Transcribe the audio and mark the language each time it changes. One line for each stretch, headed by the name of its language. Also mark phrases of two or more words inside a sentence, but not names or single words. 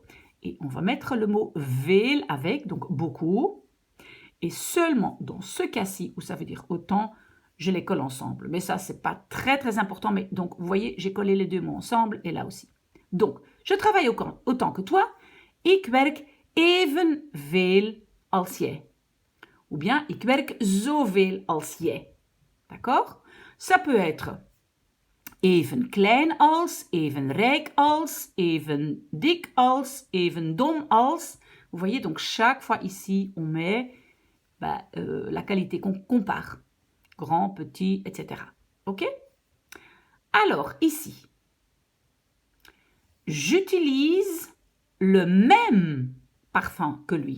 French: Et on va mettre le mot veel avec, donc beaucoup. Et seulement dans ce cas-ci, où ça veut dire autant, je les colle ensemble. Mais ça, c'est pas très, très important. Mais donc, vous voyez, j'ai collé les deux mots ensemble et là aussi. Donc, je travaille autant que toi.
Dutch: Ik werk evenveel als jij.
French: Ou bien,
Dutch: ik werk zoveel als jij.
French: D'accord? Ça peut être
Dutch: even klein als, even rijk als, even dik als, even dom als.
French: Vous voyez, donc chaque fois ici, on met la qualité qu'on compare. Grand, petit, etc. OK? Alors, ici, j'utilise le même parfum que lui.